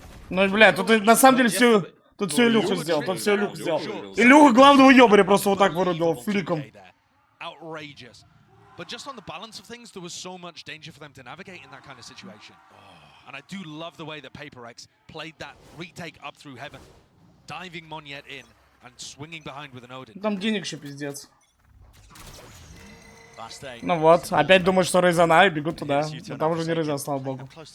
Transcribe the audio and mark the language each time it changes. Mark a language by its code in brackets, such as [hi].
[ru] Ну, бля, тут на самом деле все Тут все Илюха сделал, тут все Илюха сделал. Илюха главного ёбаря просто вот так вырубил фликом. [en] Outrageous. But just on the balance of things, there was so much danger for them to navigate in that kind of situation. And I do love the way that PaperX played that retake up through heaven, diving Monyet in and swinging behind with an Odin. [ru] Там денег еще пиздец. Ну вот, опять думают, что Рейзана и бегут туда. Но там уже не Рейзан, слава богу.